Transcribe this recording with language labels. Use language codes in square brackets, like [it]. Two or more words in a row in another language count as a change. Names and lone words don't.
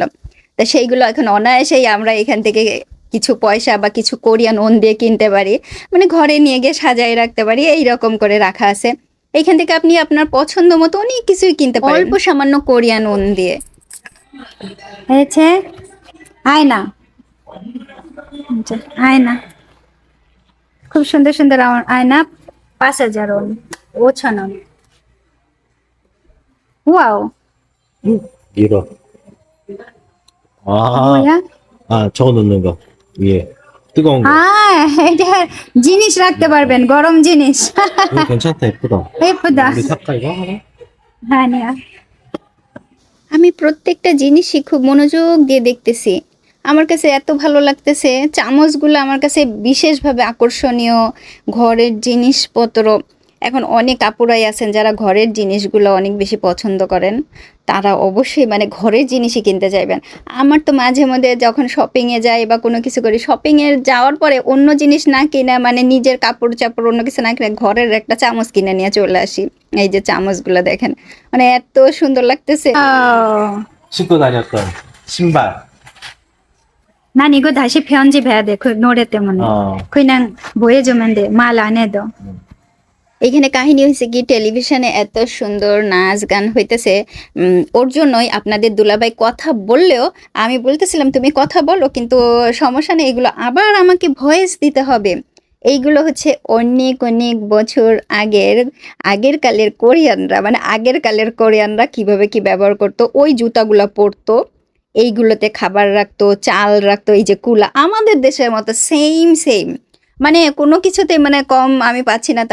[bn] তা সেইগুলো এখন অনায়াসেই আমরা এখান থেকে কিছু পয়সা বা কিছু কোরিয়ান ওন দিয়ে কিনতে পারি, মানে ঘরে নিয়ে গিয়ে সাজায় রাখতে পারি, এই রকম করে রাখা আছে। এইখান থেকে আপনি আপনার পছন্দ মতো অনেক কিছুই কিনতে পারেন অল্প সামান্য কোরিয়ান ওন দিয়ে। হয়েছে আয়না, আয়না খুব সুন্দর সুন্দর আয়না, 5,000 ওন, 5,000원। ওয়াও, [ko] 밀어. 아, 뭐야? 아, 저거 넣는 거. 위에. 뜨거운 거. [bn] এটা জিনিস রাখতে পারবেন, গরম জিনিস। [ko] 이거 괜찮다, 예쁘다. 예쁘다. 우리 살까, 이거 하나? [bn] হ্যাঁ নেয়া। আমি প্রত্যেকটা জিনিসই খুব মনোযোগ দিয়ে দেখতেছি, আমার কাছে এত ভালো লাগতেছে। চামচগুলো আমার কাছে বিশেষভাবে আকর্ষণীয়, ঘরের জিনিসপত্র। এখন অনেক আপুরাই আছেন যারা ঘরের জিনিসগুলো অনেক বেশি পছন্দ করেন, তারা অবশ্যই মানে ঘরের জিনিসই কিনতে চাইবেন। আমার তো মাঝে মধ্যে যখন শপিংয়ে যাই বা কোনো কিছু করি, শপিংয়ে যাওয়ার পরে অন্য জিনিস না কিনে, মানে নিজের কাপড় চাপড় অন্য কিছু না কিনে ঘরের একটা চামচ কিনে নিয়ে চলে আসি। এই যে চামচগুলো দেখেন, মানে এত সুন্দর লাগতেছে। [ko] 신고 다녔던 신발. 난 이거 다시 편집해야 돼. 그 노래 때문에. 그냥 보여주면 돼. 말 안 해도. [bn] এইখানে কাহিনী হয়েছে কি, টেলিভিশনে এত সুন্দর নাচ গান হইতেছে, ওর জন্যই আপনাদের দুলাভাই কথা বললেও আমি বলতেছিলাম তুমি কথা বলো, কিন্তু সমস্যা নেই, এগুলো আবার আমাকে ভয়েস দিতে হবে। এইগুলো হচ্ছে অনেক অনেক বছর আগের কালের কোরিয়ানরা, মানে আগের কালের কোরিয়ানরা কিভাবে কি ব্যবহার করতো, ওই জুতাগুলো পরতো, এইগুলোতে খাবার রাখতো, চাল রাখতো, এই যে কুলা, আমাদের দেশের মতো সেম সেম, মানে কোনো কিছুতে মানে কম আমি পাচ্ছি না।